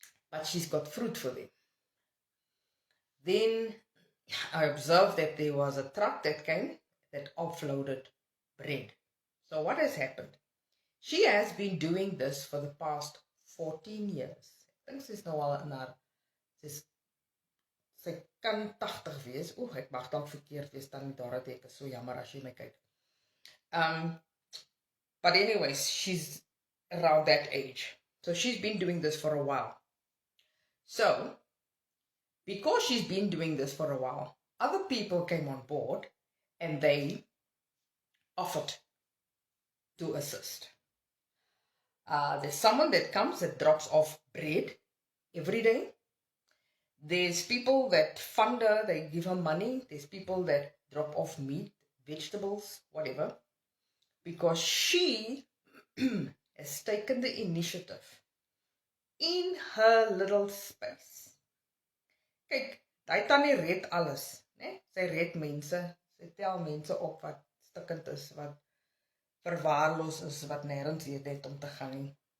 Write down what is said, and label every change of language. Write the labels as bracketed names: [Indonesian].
[English] But she's got fruit for them. Then I observed that there was a truck that came that offloaded bread. So what has happened? She has been doing this for the past 14 years. [Afrikaans] Ek dink sy's nou al in haar sy kan 80 wees. Oeh, ek mag dalk verkeerd wees, dan Dorothy, ek is so jammer as jy my kyk. [English] But anyways, she's around that age. So she's been doing this for a while. So, because she's been doing this for a while, other people came on board and they offered to assist. There's someone that comes that drops off bread every day. There's people that fund her, they give her money. There's people that drop off meat, vegetables, whatever. Because she has taken the initiative in her little space. [Afrikaans] Kyk, daai tannie red alles, né? Sy red mense, sy tel mense op wat stikkend is, wat verwaarloos is, wat nêrens het om te gaan nie.